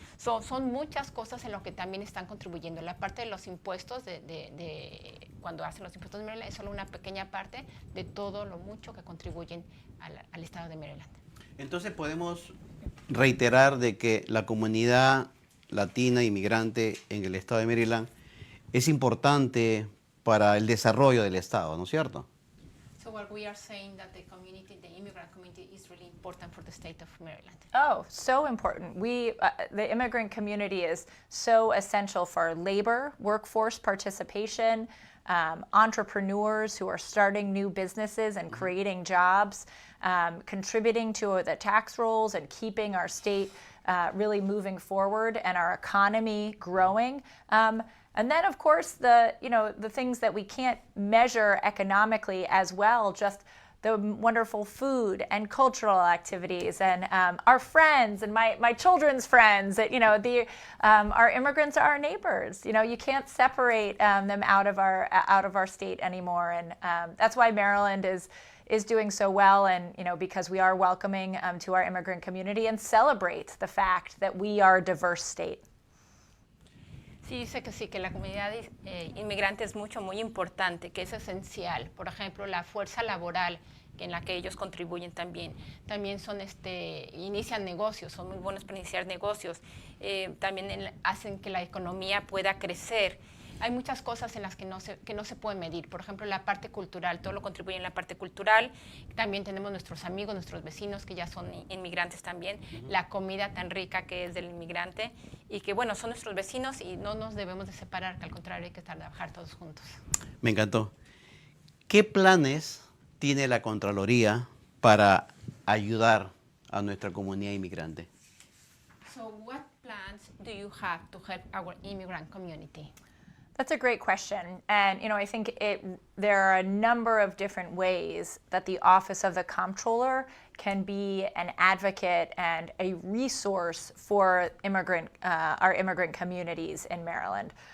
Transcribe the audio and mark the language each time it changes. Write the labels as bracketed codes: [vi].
[es] Son muchas cosas en lo que también están contribuyendo. La parte de los impuestos, cuando hacen los impuestos de Maryland, es solo una pequeña parte de todo lo mucho que contribuyen al estado de Maryland. Entonces podemos reiterar de que la comunidad latina inmigrante en el estado de Maryland es importante para el desarrollo del estado, ¿no es cierto? [en] So what we are saying that the immigrant community is really important for the state of Maryland. Oh, so important. The immigrant community is so essential for labor, workforce participation, entrepreneurs who are starting new businesses and creating jobs, contributing to the tax rolls and keeping our state really moving forward and our economy growing. And then, of course, the things that we can't measure economically as well, just the wonderful food and cultural activities and our friends and my children's friends. That our immigrants are our neighbors. You can't separate them out of our state anymore, and that's why Maryland is doing so well, and because we are welcoming to our immigrant community and celebrate the fact that we are a diverse state. [es] Sí, dice que sí, que la comunidad inmigrante es muy importante, que es esencial. Por ejemplo, la fuerza laboral en la que ellos contribuyen también. También inician negocios, son muy buenos para iniciar negocios. También hacen que la economía pueda crecer. Hay muchas cosas en las que no se puede medir. Por ejemplo, la parte cultural, todo lo contribuye en la parte cultural. También tenemos nuestros amigos, nuestros vecinos que ya son inmigrantes también. La comida tan rica que es del inmigrante y que, bueno, son nuestros vecinos y no nos debemos de separar, que al contrario hay que trabajar todos juntos. Me encantó. ¿Qué planes tiene la Contraloría para ayudar a nuestra comunidad inmigrante? [en] So what plans do you have to help our immigrant community? That's a great question. And, I think there are a number of different ways that the Office of the Comptroller can be an advocate and a resource for our immigrant communities in Maryland.